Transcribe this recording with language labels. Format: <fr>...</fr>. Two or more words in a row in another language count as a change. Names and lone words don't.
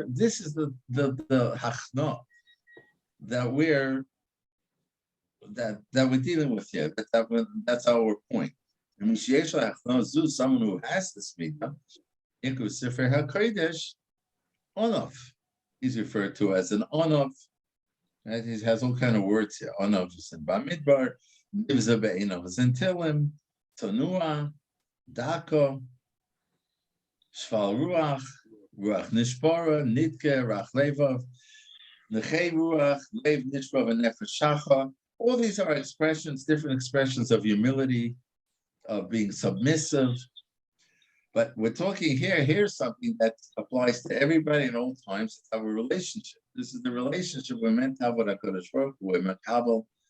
<en>This is the hachna that we're dealing with here. That's our point. And someone who has this midah,</en> <he>ספר הקודש,</he> <en>onav. He's referred to as an onav. Right? He has all kind of words here.</en> <he>Onav</he> <en>is in</en> <he>Bamidbar, נבזה בעיניו</he> <en>is in</en> <he>Tilim, צנוע דכא שפל רוח רוח נשברה נכאה רך לבב נכה רוח לב נשבר נפש שחה. All these are expressions, different expressions of humility, of being submissive. But we're talking here's something that applies to everybody in all times. It's our relationship. This is the relationship we're meant to have with הקדוש ברוך הוא. We're makabel.</he>